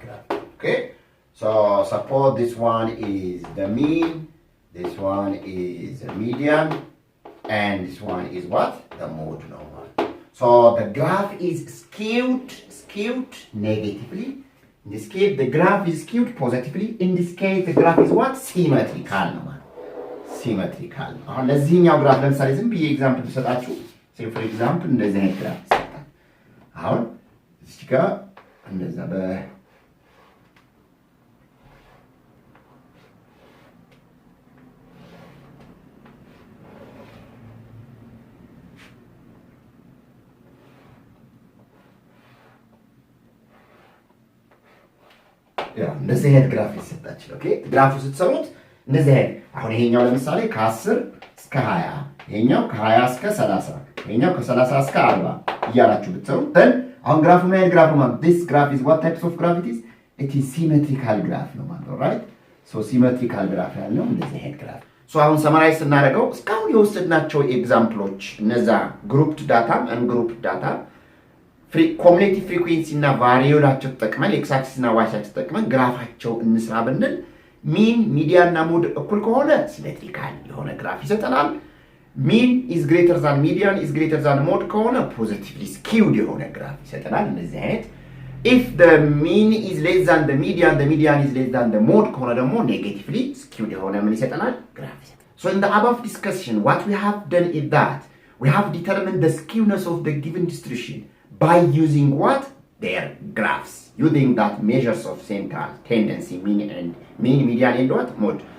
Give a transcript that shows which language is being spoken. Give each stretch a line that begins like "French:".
English: Okay. So suppose this one is the mean, this one is the median, and this one is what? The mode normal. So the graph is skewed negatively In this case, the graph is skewed positively. In this case, the graph is what? Symmetrical. Symmetrical.
Amharic: አሁን ለዚህኛው ግራፍ ለምሳሌ ዝም ብዬ ኤግዛምፕል ልሰጣችሁ።
English: say for example
Amharic: እንደዚህ አይነት ግራፍ ይሰጣል። አሁን እዚህ ጋር እንደዛ እንደዚህ አይነት ግራፍ ይሰጣችሁ። ኦኬ ግራፉ ስትሰሩት እንደዚህ አይነት አሁን ይሄኛው ለምሳሌ ከ10 እስከ 20 ይሄኛው ከ20 እስከ 30 ይሄኛው ከ30 እስከ 40 እያላችሁ ብትሰሩ then አሁን ግራፉ ምን አይነት ግራፍ ነው?
English: this graph is what types of graph it is? it is symmetrical graph
Amharic: ነው ማለት ነው
English: right? so symmetrical graph
Amharic: ያለው እንደዚህ አይነት ግራፍ so አሁን ሰማራይዝ ስናደርገው እስካሁን የወሰድናቸው ኤግዛምፕሎች እነዛ ግሩፕድ ዳታ አንግሩፕድ ዳታ ኮሙሌቲቭ ፍሪኩዌንሲ እና ቫሪዮላቸው ተጠቅመን ኤክስ አክሲስ እና ዋይ አክሲስ ተጠቅመን ግራፋቸው እንስራ ብንል ሚን ሚዲያን እና ሞድ እኩል ከሆነ ሲሜትሪካል የሆነ ግራፍ ይሰጠናል።
English: ሚን ኢዝ ግሬተር ዛን ሚዲያን ኢዝ ግሬተር ዛን ሞድ
Amharic: ከሆነ ፖዚቲቭሊ ስኪውድ የሆነ ግራፍ ይሰጠናል። እንደዚህ አይነት
English: if the mean is less than the median is less than the mode
Amharic: ከሆነ ደግሞ ኔጌቲቭሊ ስኪውድ የሆነ ምን ይሰጠናል? ግራፍ ይሰጠናል።
English: so in the above discussion what we have done is that we have determined the skewness of the given distribution by using what? Their graphs. Using that measures of central tendency, mean, median, and what? Mode.